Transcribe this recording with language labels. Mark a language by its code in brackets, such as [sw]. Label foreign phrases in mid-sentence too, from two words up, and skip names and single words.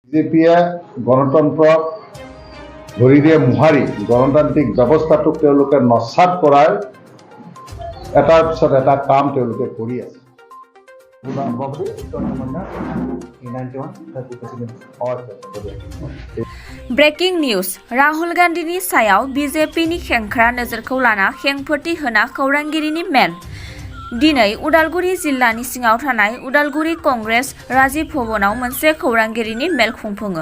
[as] বিজেপিয়ে গণতন্ত্ৰক ধৰিৰে মোহাৰি গণতান্ত্ৰিক ব্যৱস্থাটোক তেওঁলোকে নস্বাত কৰাৰ এটাৰ পিছত এটা কাম তেওঁলোকে কৰি আছে। [brx] ब्रेकिं न्यूज राहुल गांधीनि सायाव बीजेपीनि खेंख्रा नोजोरखौ लाना खेंफोरथि होना खौरांगिरिनि मेल। दिनै उदालगुरि जिल्लानि सिङाव थानाय उदालगुरि कंग्रेस राजीव भवनाव मोनसे खौरांगिरिनि मेल खुंफुङो।